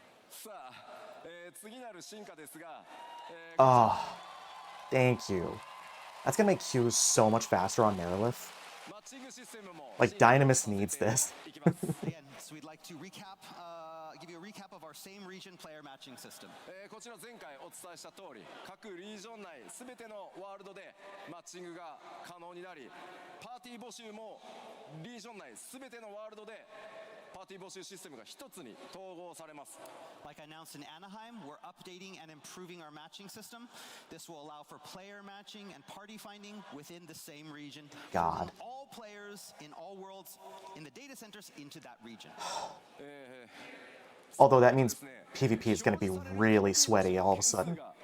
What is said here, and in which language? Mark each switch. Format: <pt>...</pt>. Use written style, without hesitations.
<ja>さあ、次なる進化ですが、</ja> <en>Oh, thank you. That's gonna make queues so much faster on Nerlith.</en> <ja>マッチングシステムも</ja> <en>Like, Dynamis needs this. Again, so we'd like to give you a recap of our same region player matching system.</en> <ja>こちら前回お伝えした通り、各リージョン内すべてのワールドでマッチングが可能になり、パーティー募集もリージョン内すべてのワールドでパーティー募集システムが一つに統合されます。</ja> <en>Like I announced in Anaheim, we're updating and improving our matching system. This will allow for player matching and party finding within the same region. God. All players in all worlds in the data centers into that region. Although that means PvP is gonna be really sweaty all of a sudden.</en>